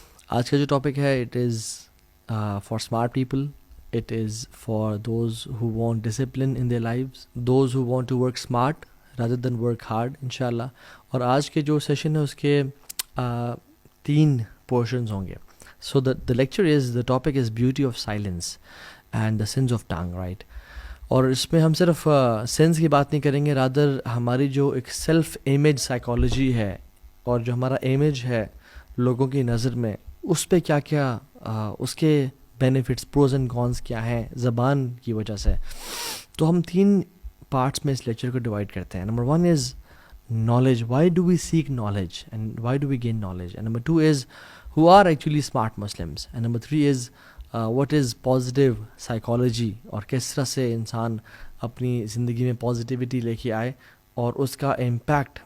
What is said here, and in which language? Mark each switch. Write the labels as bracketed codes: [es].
[ur] آج کا جو ٹاپک ہے [en] It is for smart people. It is for those who want discipline in their lives, those who want to work smart rather than work hard انشاءاللہ. [ur] اور آج کے جو سیشن ہے اس کے 3 پورشنز ہوں گے. [en] So the lecture is, the topic is beauty of silence and the sins of tongue, right? [ur] اور اس میں ہم صرف سینس کی بات نہیں کریں گے، رادر ہماری جو ایک سیلف امیج سائیکالوجی ہے اور جو ہمارا امیج ہے لوگوں کی نظر میں، اس پہ کیا کیا اس کے بینیفٹس، پروز اینڈ کونس کیا ہیں زبان کی وجہ سے. تو ہم 3 پارٹس میں اس لیکچر کو ڈیوائڈ کرتے ہیں. Number 1 is knowledge. [en] Why do we seek knowledge and why do we gain knowledge? And number 2 is who are actually smart Muslims. And number 3 is what is positive psychology [ur] اور کس طرح سے انسان اپنی زندگی میں پازیٹیوٹی لے کے آئے اور اس کا امپیکٹ.